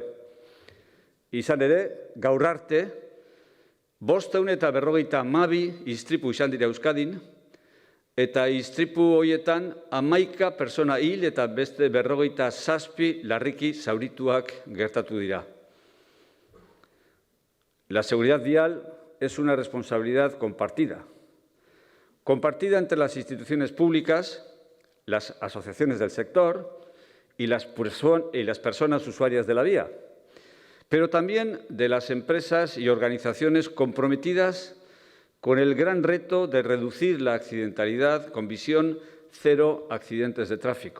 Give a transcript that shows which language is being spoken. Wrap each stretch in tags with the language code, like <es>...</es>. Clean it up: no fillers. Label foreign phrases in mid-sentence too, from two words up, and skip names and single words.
<eu>Izan ere, gaur arte, 552 istripu izan dira Euskadin, eta istripu horietan 11 pertsona hil eta beste 57 larriki zaurituak gertatu dira.</eu> <es>La seguridad vial es una responsabilidad compartida entre las instituciones públicas, las asociaciones del sector y las personas usuarias de la vía, pero también de las empresas y organizaciones comprometidas con el gran reto de reducir la accidentalidad con visión cero accidentes de tráfico.</es>